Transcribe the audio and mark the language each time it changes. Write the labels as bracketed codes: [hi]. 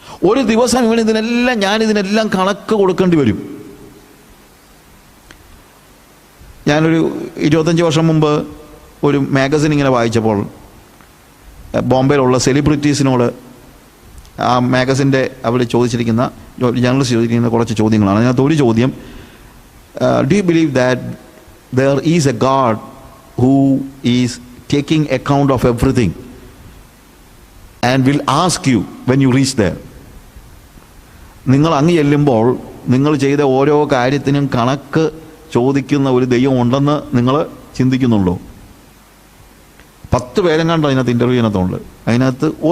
[ml] ഒരു ദിവസം ഞാനിതിനെല്ലാം കണക്ക് കൊടുക്കേണ്ടി വരും. ഞാനൊരു 25 വർഷം മുമ്പ് ഒരു മാഗസിൻ ഇങ്ങനെ വായിച്ചപ്പോൾ ബോംബെയിലുള്ള സെലിബ്രിറ്റീസിനോട് ആ മാഗസിൻ്റെ അവിടെ ചോദിച്ചിരിക്കുന്ന ജേർണലിസ്റ്റ് ചോദിച്ചിരിക്കുന്ന കുറച്ച് ചോദ്യങ്ങളാണ്. അതിനകത്ത് ഒരു ചോദ്യം, [en] do you believe that there is a God who is taking account of everything and will ask you when you reach there? [ml] നിങ്ങൾ അങ്ങ് ചെല്ലുമ്പോൾ നിങ്ങൾ ചെയ്ത ഓരോ കാര്യത്തിനും കണക്ക് ചോദിക്കുന്ന ഒരു ദൈവം ഉണ്ടെന്ന് നിങ്ങൾ ചിന്തിക്കുന്നുണ്ടോ? 10 പേരെങ്ങാണ്ട് അതിനകത്ത് ഇൻ്റർവ്യൂവിനകത്തുണ്ട്. അതിനകത്ത്